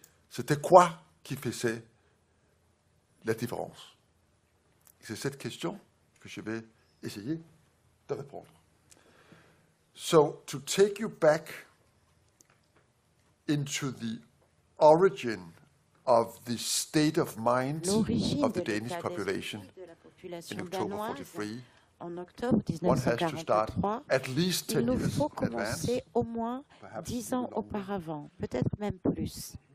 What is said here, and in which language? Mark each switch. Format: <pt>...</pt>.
<fr>C'était quoi qui faisait la différence? C'est cette question que je vais essayer de répondre.</fr> <en>So, to take you back into the origin of the state of mind of the Danish population in October 43,</en> <fr>en octobre 1943, il nous faut commencer au moins 10 ans auparavant, peut-être même plus.</fr>